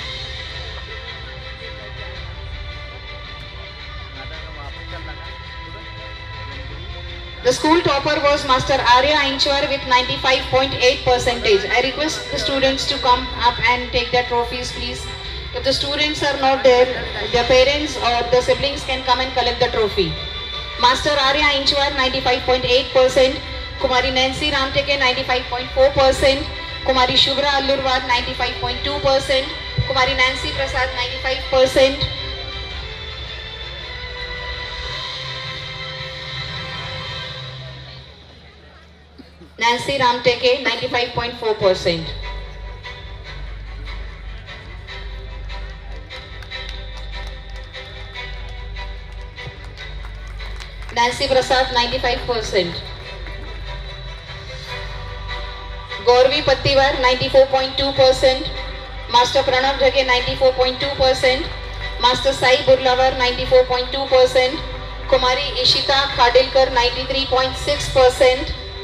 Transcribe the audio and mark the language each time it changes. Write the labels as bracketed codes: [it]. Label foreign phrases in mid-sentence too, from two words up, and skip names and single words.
[en] The school topper was Master Arya Ainchwar with 95.8%. I request the students to come up and take their trophies, please. If the students are not there, their parents or the siblings can come and collect the trophy. Master Arya Ainchwar 95.8%, Kumari Nancy Ramteke 95.4%, Kumari Shubhra Allurwar 95.2%, Kumari Nancy Prasad 95%, Nancy Ramteke 95.4%. Nancy Prasad 95%. Gauravi Pattiwar 94.2%. Master Pranav Dhage 94.2%. Master Sai Burlawar 94.2%. Kumari Ishita Khadilkar 93.6%.